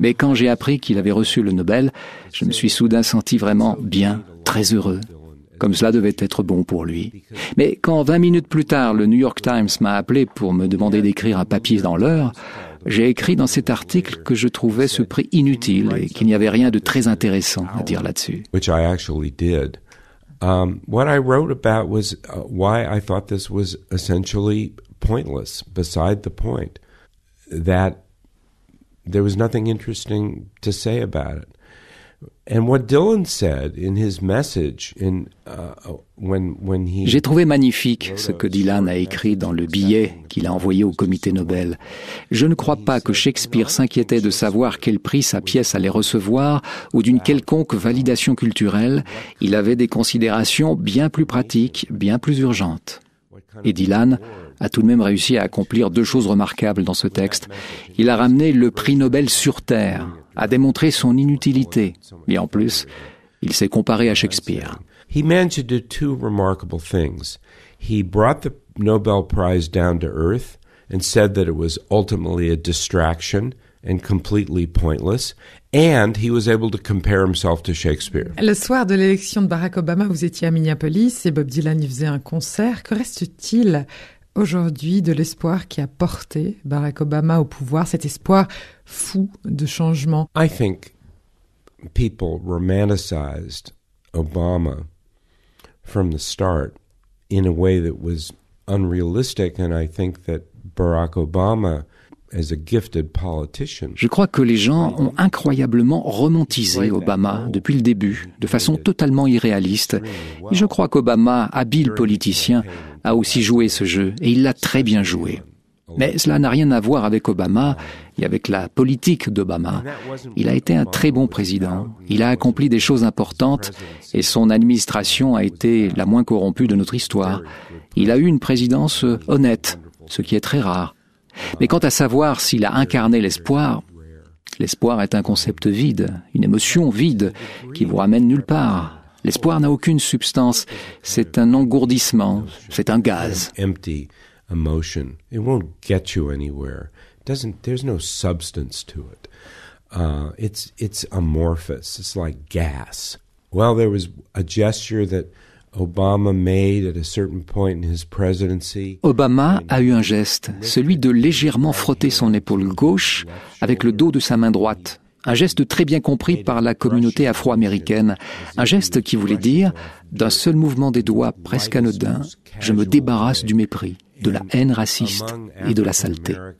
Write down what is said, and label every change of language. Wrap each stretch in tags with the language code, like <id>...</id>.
<fr>Mais quand j'ai appris qu'il avait reçu le Nobel, je me suis soudain senti vraiment bien, très heureux. Comme cela devait être bon pour lui. Mais quand 20 minutes plus tard, le New York Times m'a appelé pour me demander d'écrire un papier dans l'heure, j'ai écrit dans cet article que je trouvais ce prix inutile et qu'il n'y avait rien de très intéressant à dire là-dessus.</fr> <en>Which I actually did. What I wrote about was why I thought this was essentially pointless, beside the point, that there was nothing interesting to say about it. And what Dylan said in his message when he...</en> <fr>J'ai trouvé magnifique ce que Dylan a écrit dans le billet qu'il a envoyé au comité Nobel. Je ne crois pas que Shakespeare s'inquiétait de savoir quel prix sa pièce allait recevoir ou d'une quelconque validation culturelle. Il avait des considérations bien plus pratiques, bien plus urgentes. Et Dylan a tout de même réussi à accomplir deux choses remarquables dans ce texte. Il a ramené le prix Nobel sur Terre, a démontré son inutilité. Et en plus, il s'est comparé à Shakespeare.</fr> <en>He managed to do two remarkable things. He brought the Nobel Prize down to earth and said that it was ultimately a distraction and completely pointless. And he was able to compare himself to Shakespeare.</en> <fr>Le soir de l'élection de Barack Obama, vous étiez à Minneapolis et Bob Dylan y faisait un concert. Que reste-t-il aujourd'hui de l'espoir qui a porté Barack Obama au pouvoir, cet espoir fou de changement?</fr> <en>I think people romanticized Obama from the start in a way that was unrealistic, and I think that Barack Obama, as a gifted politician...</en> <fr>Je crois que les gens ont incroyablement romantisé Obama depuis le début, de façon totalement irréaliste. Et je crois qu'Obama, habile politicien, a aussi joué ce jeu, et il l'a très bien joué. Mais cela n'a rien à voir avec Obama et avec la politique d'Obama. Il a été un très bon président, il a accompli des choses importantes et son administration a été la moins corrompue de notre histoire. Il a eu une présidence honnête, ce qui est très rare. Mais quant à savoir s'il a incarné l'espoir, l'espoir est un concept vide, une émotion vide qui vous ramène nulle part. L'espoir n'a aucune substance, c'est un engourdissement, c'est un gaz.</fr> <en>Emotion. It won't get you anywhere. There's no substance to it. It's amorphous. It's like gas. Well, there was a gesture that Obama made at a certain point in his presidency.</en> <fr>Obama a eu un geste, celui de légèrement frotter son épaule gauche avec le dos de sa main droite. Un geste très bien compris par la communauté afro-américaine. Un geste qui voulait dire, d'un seul mouvement des doigts presque anodin, je me débarrasse du mépris, de la haine raciste et de la saleté.</fr>